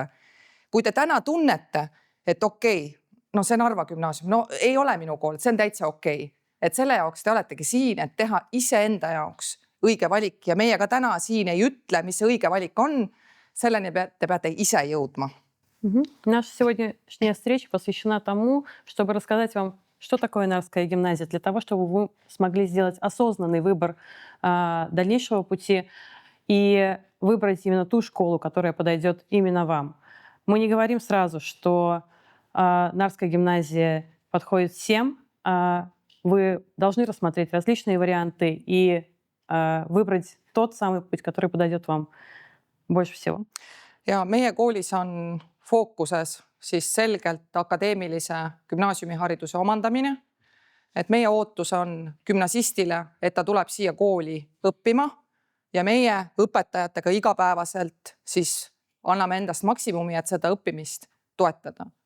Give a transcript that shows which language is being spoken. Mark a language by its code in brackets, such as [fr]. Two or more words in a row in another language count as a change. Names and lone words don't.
[et] Kui te täna tunnete, et okei, no see Narva Gümnaasium, no ei ole minu kool, see on täitsa okei. Et selle jaoks te oletegi siin, et teha ise enda jaoks õige valik ja meie ka täna siin ei ütle, mis see õige valik on. Selleni te peate ise jõudma. [ru] Наша сегодняшняя встреча посвящена тому, чтобы рассказать вам, что такое Нарвская гимназия, для того, чтобы вы смогли сделать осознанный выбор дальнейшего пути и выбрать именно ту школу, которая подойдет именно вам. Мы не говорим сразу, что Нарвская гимназия подходит всем. Вы должны рассмотреть различные варианты и выбрать тот самый путь, который подойдет вам больше всего. [et] Ja meie koolis on fookuses siis selgelt akadeemilise gümnaasiumihariduse omandamine. Et meie ootus on gümnasistile, et ta tuleb siia kooli õppima ja meie õpetajatega igapäevaselt siis anname endast maksimumi, et seda õppimist toetada.